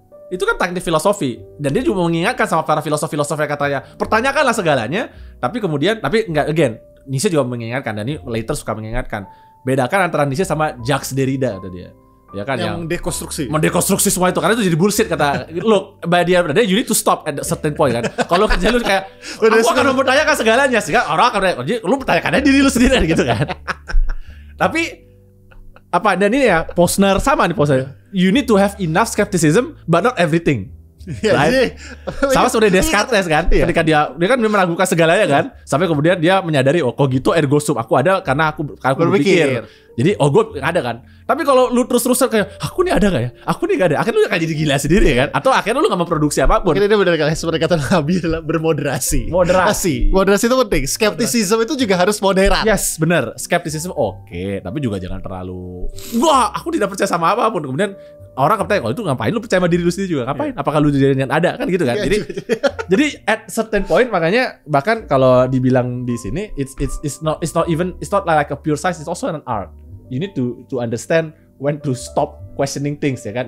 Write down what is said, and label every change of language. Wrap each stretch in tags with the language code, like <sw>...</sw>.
<id>Itu kan teknik filosofi. Dan dia juga mengingatkan sama para filosof-filosof yang katanya, pertanyakanlah segalanya, tapi enggak, again, Nietzsche juga mengingatkan, dan ini later suka mengingatkan, bedakan antara Nietzsche sama Jacques Derrida kata dia. Ya kan, yang mendekonstruksi semua itu, karena itu jadi bullshit kata.</id> <en>Look, dia you need to stop at a certain point kan.</en> <id>Kalau kerja lu kayak aku akan mempertanyakan segalanya, sehingga orang akan lu pertanyakan diri lu sendiri gitu kan. Tapi apa, dan ini ya Posner sama nih Posner.</id> <en>You need to have enough skepticism but not everything.</en> <id>Right? Sama seperti Descartes kan, ketika dia kan meragukan segalanya kan, sampai kemudian dia menyadari, oh</id> <la>cogito ergo sum,</la> <id>aku ada karena aku berpikir. Jadi gue ada kan. Tapi kalau lu terus-terusan kayak aku nih ada gak ya? Aku nih gak ada. Akhirnya lu akan jadi gila sendiri kan? Atau akhirnya lu gak memproduksi apapun. Ini benar kali seperti kata Nabi adalah bermoderasi. Moderasi itu penting. Skepticism itu juga harus moderat. Yes, benar. Skepticism oke, tapi juga jangan terlalu wah, aku tidak percaya sama apapun. Kemudian orang bertanya, kalau itu ngapain lu percaya sama diri lu sendiri juga? Ngapain? Apakah lu jadinya ada kan gitu kan?</id> <en>Jadi at certain point,</en> <id>makanya bahkan kalau dibilang di sini</id> <en>it's not like a pure science, it's also an art. You need to understand when to stop questioning things, ya kan?</en>